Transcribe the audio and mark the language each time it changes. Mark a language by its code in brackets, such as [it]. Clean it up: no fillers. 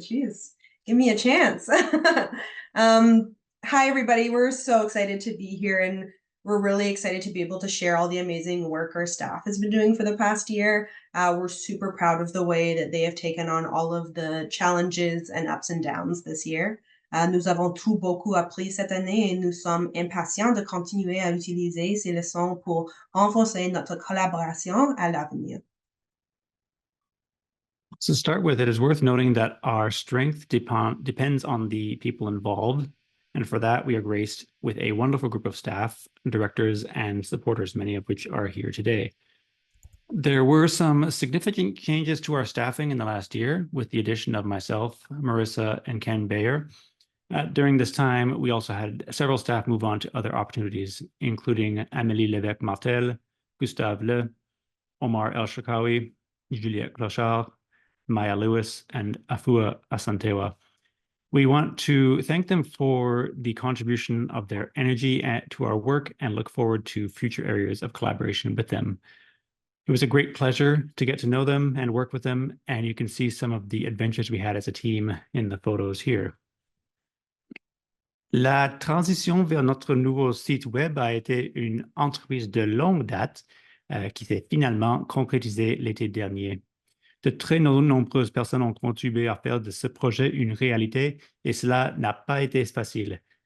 [en] Jeez, give me a chance. Hi, everybody. We're so excited to be here, and we're really excited to be able to share all the amazing work our staff has been doing for the past year. We're super proud of the way that they have taken on all of the challenges and ups and downs this year. [fr] Nous avons tout beaucoup appris cette année et nous sommes impatients de continuer à utiliser ces leçons pour renforcer notre collaboration à l'avenir. [en] To start with, it is worth noting that our strength depends on the people involved. And for that, we are graced with a wonderful group of staff, directors, and supporters, many of which are here today. There were some significant changes to our staffing in the last year with the addition of myself, Marissa, and Ken Bayer. During this time, we also had several staff move on to other opportunities, including Amélie Lévesque-Martel, Gustave Le, Omar El-Shakawi, Juliette Clochard, Maya Lewis, and Afua Asantewa. We want to thank them for the contribution of their energy to our work and look forward to future areas of collaboration with them. It was a great pleasure to get to know them and work with them, and you can see some of the adventures we had as a team in the photos here. [fr] La transition vers notre nouveau site web a été une entreprise de longue date qui s'est finalement concrétisée l'été dernier. De très nombreuses personnes ont contribué à faire de ce projet une réalité et cela n'a pas été facile.